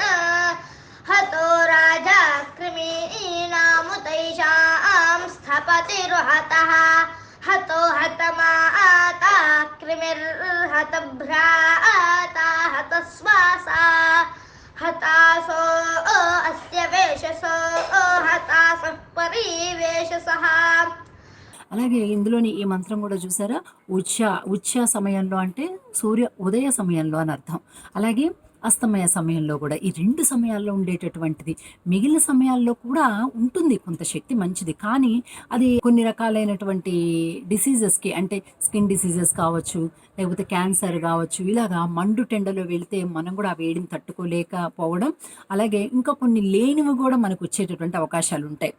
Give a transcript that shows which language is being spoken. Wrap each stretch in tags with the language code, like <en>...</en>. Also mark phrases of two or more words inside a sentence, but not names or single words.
<sa>हतो राजा क्रिमीणामुतैषां स्थप पतिर्हतः हतो हतमाता कृमिर्हतभ्राता हतश्वासा हतासो अस्य वेशसो हतासः परिवेशसः.</sa> <te>అలాగే ఇందులోని ఈ మంత్రం కూడా చూసారా, ఉచ్ఛ సమయంలో అంటే సూర్య ఉదయ సమయంలో అని అర్థం. అలాగే అస్తమయ సమయంలో కూడా ఈ 2 సమయాల్లో ఉండేటటువంటిది. మిగిలిన సమయాల్లో కూడా ఉంటుంది కొంత శక్తి, మంచిది. కానీ అది కొన్ని రకాలైనటువంటి డిసీజెస్కి, అంటే</te> <en>skin diseases</en> <te>కావచ్చు, లేకపోతే క్యాన్సర్ కావచ్చు, ఇలాగా మండు టెండలో వెళితే మనం కూడా ఆ వేడిని తట్టుకోలేకపోవడం, అలాగే ఇంకా కొన్ని లేనివి కూడా మనకు వచ్చేటటువంటి అవకాశాలు ఉంటాయి.</te>